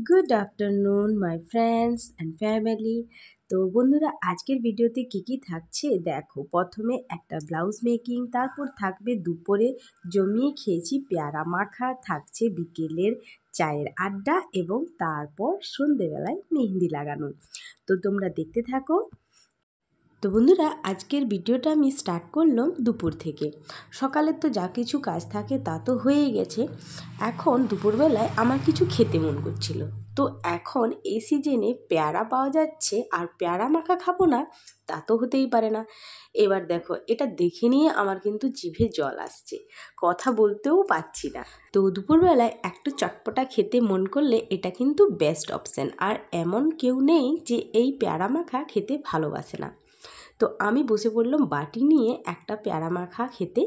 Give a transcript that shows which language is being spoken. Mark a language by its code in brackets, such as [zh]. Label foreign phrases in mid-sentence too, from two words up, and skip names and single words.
[en] good afternoon my friends and family. [bn] তো বন্ধুরা আজকের ভিডিওতে কী থাকছে দেখো। প্রথমে এক [en] blouse making, [bn] তারপর থাকবে দুপুরে জমিয়ে খেয়েছি পেয়ারা মাখা, থাকছে বিকেলের চায়ের আড্ডা এবং তারপর সন্ধ্যেবেলায় মেহেন্দি লাগানো। তো তোমরা দেখতে থাকো। তো বন্ধুরা আজকের ভিডিওটা আমি স্টার্ট করলাম দুপুর থেকে। সকালে তো যা কিছু কাজ থাকে তা তো হয়ে গেছে, এখন দুপুরবেলায় আমার কিছু খেতে মন করছিলো। তো এখন এই সিজনে পেয়ারা পাওয়া যাচ্ছে আর পেয়ারা মাখা খাবো না তা তো হতেই পারে না। এবার দেখো এটা দেখে নিয়ে আমার কিন্তু জিভে জল আসছে, কথা বলতেও পাচ্ছি না। তো দুপুরবেলায় একটু চটপটা খেতে মন করলে এটা কিন্তু [en] best option. [bn] আর এমন কেউ নেই যে এই পেয়ারা মাখা খেতে ভালোবাসে না। তো আমি বসে পড়লাম বাটি নিয়ে একটা পেয়ারা মাখা খেতে।